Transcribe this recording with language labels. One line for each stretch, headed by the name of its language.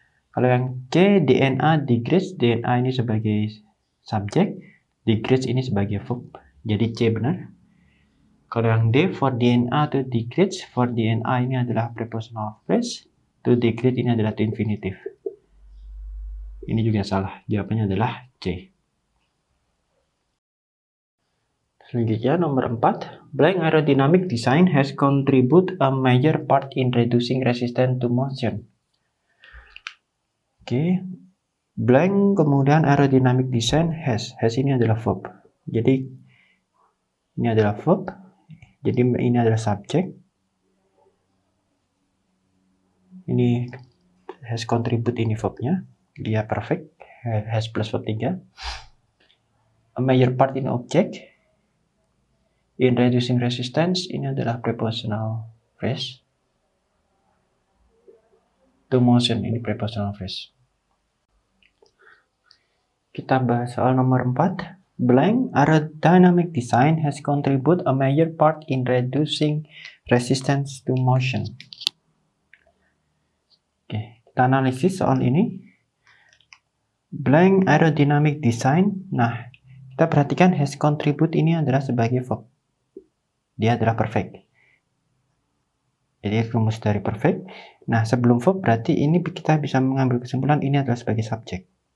Indonesian: Kalau yang C, DNA, degrades, DNA ini sebagai subjek, degrades ini sebagai verb. Jadi C benar. Kalau yang D, for DNA to degrades, for DNA ini adalah prepositional phrase, to degrade ini adalah to infinitive. Ini juga salah, jawabannya adalah C. Selanjutnya nomor 4,
English: blank aerodynamic design has contribute a major part in reducing resistance to motion.
Indonesian: Oke, blank kemudian aerodynamic design has ini adalah verb. Jadi ini adalah verb. Jadi ini adalah subjek. Ini has contribute ini verbnya. Dia perfect. Has plus verb 3. A major part in object. In reducing resistance ini adalah prepositional phrase. To motion ini prepositional phrase. Kita bahas soal nomor 4.
English: Blank aerodynamic design has contribute a major part in reducing resistance to motion.
Indonesian: Oke, kita analisis soal ini.
English: Blank aerodynamic design.
Indonesian: Nah, kita perhatikan has contribute ini adalah sebagai verb. Dia adalah perfect. Jadi rumus dari perfect. Nah, sebelum verb berarti ini kita bisa mengambil kesimpulan ini adalah sebagai subjek.